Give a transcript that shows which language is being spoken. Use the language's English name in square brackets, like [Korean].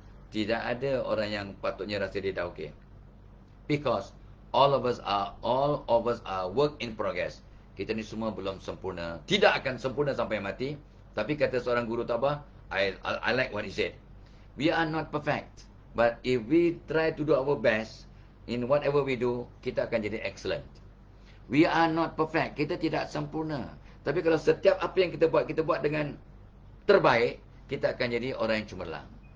[Malay] Tidak ada orang yang patutnya rasa dia dah okey. [English] Because all of us are work in progress. [Malay] Kita ni semua belum sempurna. Tidak akan sempurna sampai mati. Tapi kata seorang guru [English] Tok Abah, I like what he said. We are not perfect. But if we try to do our best in whatever we do, [Malay] kita akan jadi [English] excellent. We are not perfect. [Malay] Kita tidak sempurna. Tapi kalau setiap apa yang kita buat dengan terbaik, kita akan jadi orang yang cemerlang.